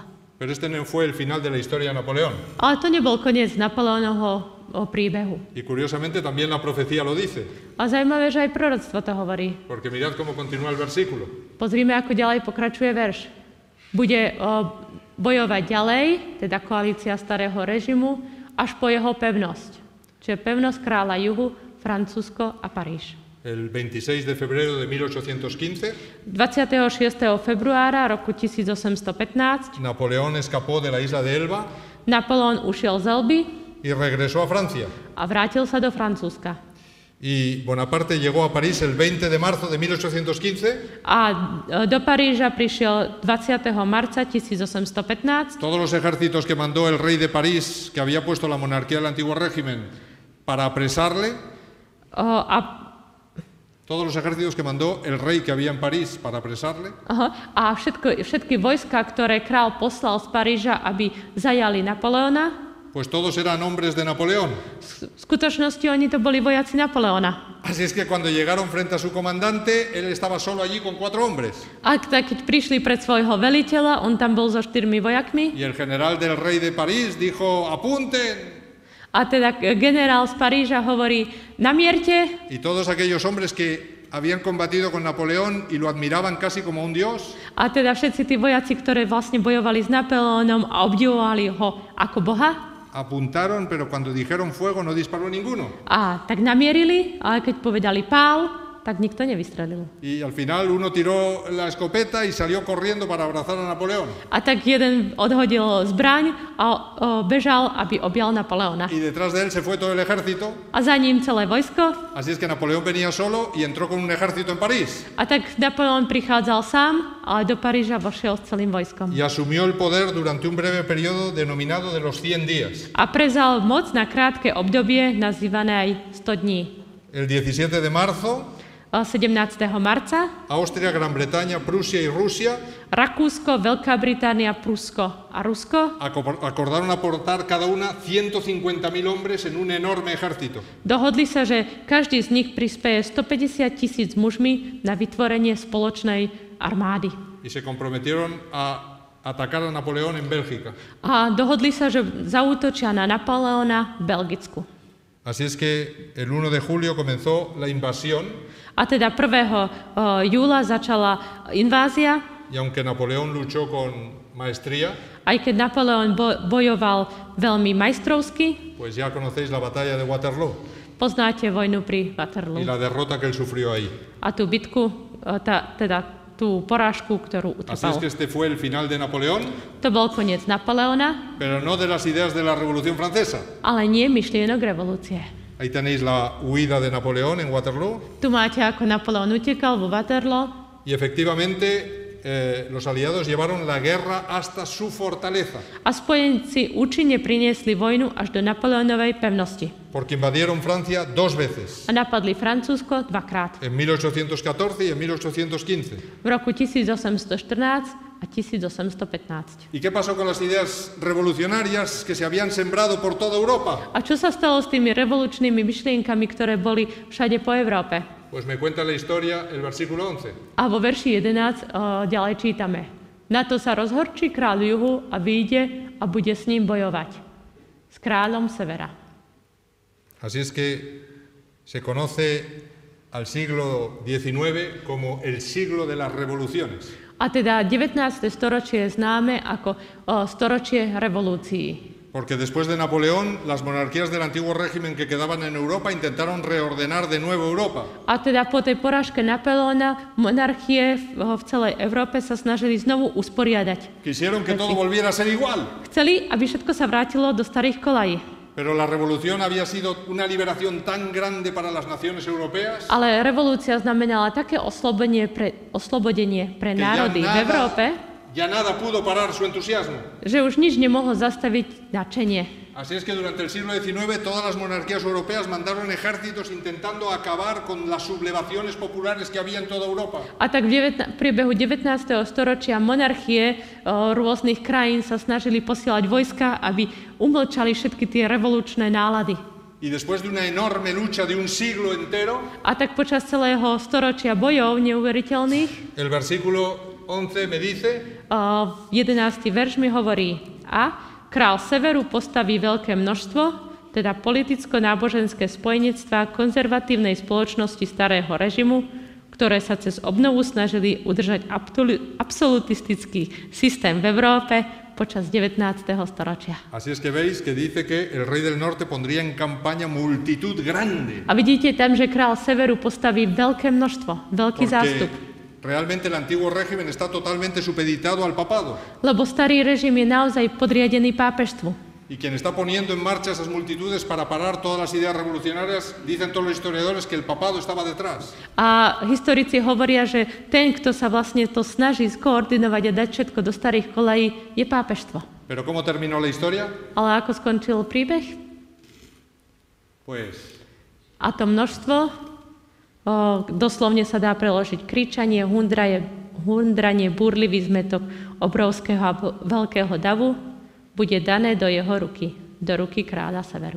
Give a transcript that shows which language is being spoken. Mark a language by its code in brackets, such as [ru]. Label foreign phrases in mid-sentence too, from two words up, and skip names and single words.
[es] Pero este no fue el final de la historia de Napoleón. [sk] Ale to nebol koniec Napoleónovho príbehu. [es] Y curiosamente también la profecía lo dice, [sk] A zaujímavé, že aj proroctvo to hovorí. [es] porque mirad cómo continúa el versículo. [sk] Pozrime, ako ďalej pokračuje verš. Bude bojovať ďalej, teda koalícia starého režimu, až po jeho pevnosť. Čiže pevnosť kráľa juhu, Francúzsko a Paríž. [es] El 26 de febrero de 1815, [sk] 26. februára roku 1815 [es] Napoleón escapó de la isla de Elba [sk] Napoleón ušiel z Elby [es] y regresó a Francia. [sk] a vrátil sa do Francúzska. [es] Y Bonaparte llegó a París el 20 de marzo de 1815. [sk] A do Paríža prišiel 20. marca 1815. [es] Todos los ejércitos que mandó el rey de París, que había puesto la monarquía del antiguo régimen, para apresarle, todos los ejércitos que mandó el rey que había en París para apresarle, [sk] A všetky vojska, ktoré král poslal z Paríža, aby zajali Napoleona, [es] pues todos eran hombres de Napoleón. [sk] v skutočnosti oni to boli vojaci Napoleona. [es] Así es que cuando llegaron frente a su comandante, él estaba solo allí con 4 hombres. [sk] A keď prišli pred svojho veliteľa, on tam bol so 4 vojakmi. [es] Y el general del rey de París dijo, apunten. [sk] A teda generál z Paríža hovorí, namierte. [es] Y todos aquellos hombres que habían combatido con Napoleón y lo admiraban casi como un dios, [sk] A teda všetci tí vojaci, ktorí vlastne bojovali s Napoleónom a obdivovali ho ako boha, [es] apuntaron, pero cuando dijeron fuego no disparó ninguno. [sk] a tak namierili, ale keď povedali pál, tak nikto nevystrelil. [es] Y al final uno tiró la escopeta y salió corriendo para abrazar a Napoleón. [sk] A tak jeden odhodil zbraň a bežal, aby objal Napoleona. [es] Y detrás de él se fue todo el ejército. [sk] A za ním celé vojsko. [es] Así es que Napoleón venía solo y entró con un ejército en París. [sk] A tak Napoleon prichádzal sám, ale do Paríža vošiel s celým vojskom. [es] Y asumió el poder durante un breve periodo denominado de los 100 días. [sk] A prevzal moc na krátke obdobie, nazývané aj 100 dní. [es] El 17 de marzo, [sk] 17. marca [es] Austria, Gran Bretaña, Prusia y Rusia [sk] Rakúsko, Veľká Británia, Prusko a Rusko [es] acordaron aportar cada una 150.000 hombres en un enorme ejército. [sk] dohodli sa, že každý z nich prispeje 150,000 mužmi na vytvorenie spoločnej armády. [es] Y se comprometieron a atacar a Napoleón en Bélgica. [sk] A dohodli sa, že zaútočia na Napoleona v Belgicku. [es] Así es que el 1 de julio comenzó la invasión [sk] A teda 1. júla začala invázia, [es] y aunque Napoleón luchó con maestría, [sk] aj keď Napoleon bojoval veľmi majstrovsky. [es] pues ya conocéis la batalla de Waterloo [sk] Poznáte vojnu pri Waterloo [es] y la derrota que él sufrió ahí. [sk] a tú bitku, tú porážku, ktorú [es] Así es [sk] utrpel. [es] que este fue el final de Napoleón, [sk] To bol koniec Napoleona, [es] pero no de las ideas de la Revolución Francesa. [sk] ale nie myšlienok revolúcie. [es] Ahí tenéis la huida de Napoleón en Waterloo [sk] Tu máte, ako Napoleon utekal vo Waterloo [es] y efectivamente los aliados llevaron la guerra hasta su fortaleza, [sk] a spojenci účinne priniesli vojnu až do Napoleonovej pevnosti. [es] porque invadieron Francia 2 veces, [sk] A napadli Francúzsko dvakrát. [es] en 1814 y en 1815. [sk] V roku 1814 a 1815. [es] ¿Y qué pasó con las ideas revolucionarias que se habían sembrado por toda Europa? [sk] A čo sa stalo s tými revolučnými myšlienkami, ktoré boli všade po Európe? [es] Pues me cuenta la historia el versículo 11. [sk] A vo verši 11 ďalej čítame. Na to sa rozhorčí kráľ juhu a vyjde a bude s ním bojovať. S kráľom severa. [es] Así es que se conoce al siglo XIX como el siglo de las revoluciones. [sk] A teda 19. storočie je známe ako storočie revolúcií. [es] Porque después de Napoleón, las monarquías del antiguo régimen que quedaban en Europa intentaron reordenar de nuevo Europa. [sk] A teda po tej porážke Napoleona monarchie v celej Európe sa snažili znovu usporiadať. [es] Quisieron que todo volviera a ser igual. [sk] Chceli, aby všetko sa vrátilo do starých kolají. [es] Pero la revolución había sido una liberación tan grande para las naciones europeas [sk] Ale revolúcia znamenala také oslobodenie pre [es] que [sk] národy v Európe, [es] ya nada pudo parar su entusiasmo. [sk] že už nič nemohlo zastaviť nadšenie. [es] Así es que durante el siglo XIX todas las monarquías europeas mandaron ejércitos intentando acabar con las sublevaciones populares que había en toda Europa. [sk] A tak v priebehu 19. storočia monarchie rôznych krajín sa snažili posielať vojska, aby umlčali všetky tie revolučné nálady. [es] Y después de una enorme lucha de un siglo entero, [sk] A tak počas celého storočia bojov neuveriteľných, [es] el versículo 11 me dice [sk] 11. verš mi hovorí: A král severu postaví veľké množstvo, teda politicko-náboženské spojenectvá konzervatívnej spoločnosti starého režimu, ktoré sa cez obnovu snažili udržať absolutistický systém v Európe počas 19. storočia. [es] Así es que veis que dice que el rey del norte pondría en campaña multitud grande. [sk] A vidíte tam, že král severu postaví veľké množstvo, veľký zástup. [es] Realmente el antiguo régimen está totalmente supeditado al papado. [sk] Lebo starý režim je naozaj podriadený pápežstvu. [es] Y quien está poniendo en marcha esas multitudes para parar todas las ideas revolucionarias, dicen todos los historiadores que el papado estaba detrás. [sk] A historici hovoria, že ten, kto sa vlastne to snaží skoordinovať a dať všetko do starých kolají, je pápežstvo. [es] ¿Pero cómo terminó la historia? [sk] Ale ako skončil príbeh? [es] Pues [sk] A to množstvo, doslovne sa dá preložiť kričanie, hundranie, búrlivý zmetok obrovského a veľkého davu, bude dané do jeho ruky, do ruky kráľa severu.